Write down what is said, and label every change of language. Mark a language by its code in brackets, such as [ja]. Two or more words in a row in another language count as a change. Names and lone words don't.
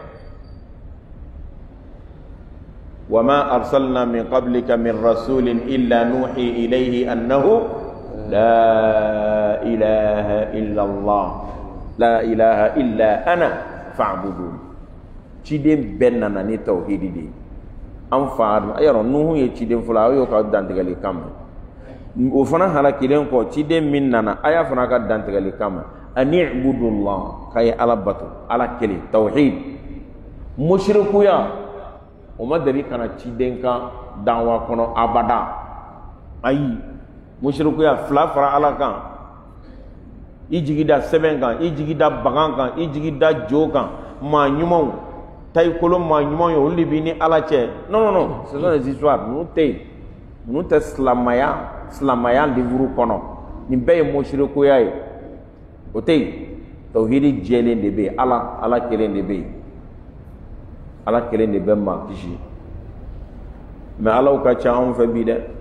[ar] وما أرسلنا من قبلك من رسول إلا نوحي إليه أنه لا إله إلا الله لا إله إلا أنا فاعبدون [bm] ciden bɛɛ nana ni tawhidi de an fa Adama yɔrɔ Nuhu ye ciden fɔlɔ a y'o ka dantigɛli kama o fana halakilen kɔ ciden min nana a y'a fana ka dantigɛli kama ani ibudullah k'a ye Ala bato Ala kelen tawhid mushrikuya o ma deli kana ciden ka danwa kɔnɔ abada ayi mushrikuya fila fara Ala kan i jigi da sɛbɛn kan i jigi da bagan kan i jigi da jo kan maa ɲumanw tayikolo maa ɲumanw ye olu de b'i ni ala cɛ [fr] non ce sont des histoires [bm] ninnu tɛ yen ninnu tɛ silamaya livre kɔnɔ nin bɛɛ ye musirikuya ye o tɛ yen tawhidi jɛlen de bɛ yen ala kelen de bɛ yen ala kelen de bɛ maa kisi mais alaw ka ca anw fɛ bi dɛ